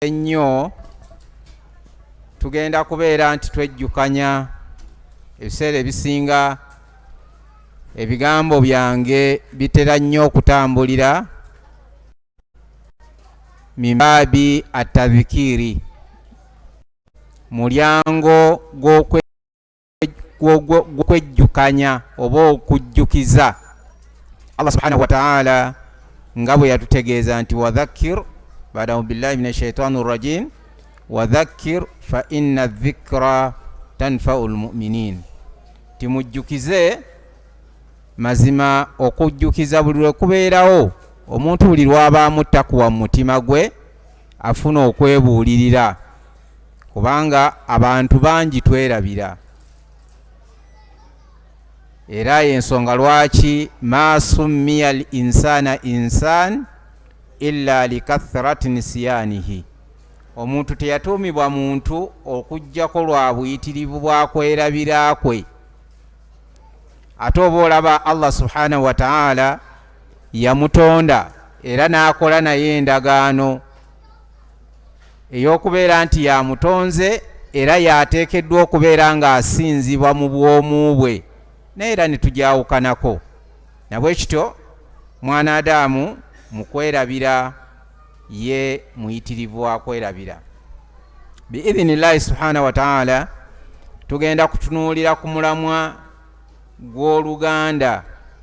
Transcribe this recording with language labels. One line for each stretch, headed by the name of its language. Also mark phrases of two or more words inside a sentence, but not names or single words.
Ganda: ennyo tugenda kubeera nti twejjukanya ebiseera ebisinga ebigambo byange bitera nnyo okutambulira mimbabi atadhikiri mulyango gw'okwejjukanya oba okujjukiza Allah
Arabic: سبحانه وتعالى
Ganda: nga bwe yatutegeeza nti
Arabic: وذكر بعد بالله من الشيطان الرجيم وذكر فإن الذكرى تنفع المؤمنين
Ganda: timujjukize mazima okujjukiza buli lwe kubeerawo omuntu buli lwabaamu takwa mu mutima gwe afuna okwebuulirira kubanga abantu bangi twerabira era y'ensonga lwaki
Arabic: ما سمي الإنسان إنسان إلا لكثرة نسيانه
Ganda: omuntu teyatuumibwa muntu okujjako lwa buyitirivu bwakwerabira kwe ate oba olaba Allah
Arabic: سبحانه وتعالى
Ganda: yamutonda era n'akola naye endagaano ey'okubeera nti yamutonze era yateekeddwa okubeera ng'asinzibwa mu bwomu bwe naye era netujawukanako nabwe kityo mwana Adamu mu kwerabira ye muyitirivu wa kwerabira
Arabic: بإذن الله سبحانه وتعالى
Ganda: tugenda kutunuulira ku mulamwa gw'oluganda